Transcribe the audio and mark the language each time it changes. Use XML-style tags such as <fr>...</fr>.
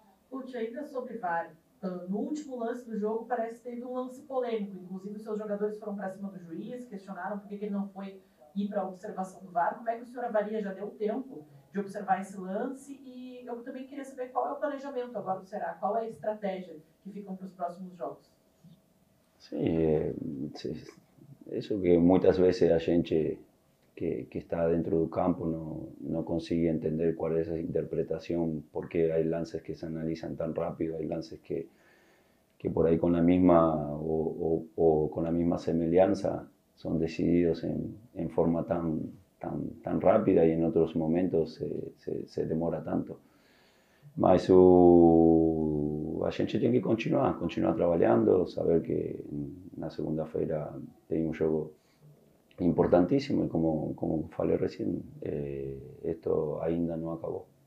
<pt>Lúcio, ainda sobre VAR, no último lance do jogo parece que teve um lance polêmico, inclusive os seus jogadores foram para cima do juiz, questionaram por que ele não foi ir para a observação do VAR. Como é que o senhor avalia? Já deu tempo de observar esse lance? E eu também queria saber qual é o planejamento agora do Ceará, qual é a estratégia que ficam para os próximos jogos?</pt> <es>Sí, eso que muchas veces</es> <pt>a gente</pt> <es>que está dentro del campo no consigue entender cuál es esa interpretación, por qué hay lances que se analizan tan rápido, hay lances que por ahí con la misma o con la misma semejanza son decididos en forma tan rápida y en otros momentos se demora tanto.</es> <pt>Mas a gente tem que continuar trabalhando, saber que na segunda-feira tem jogo importantíssimo e como falei recién, esto ainda não acabou.</pt>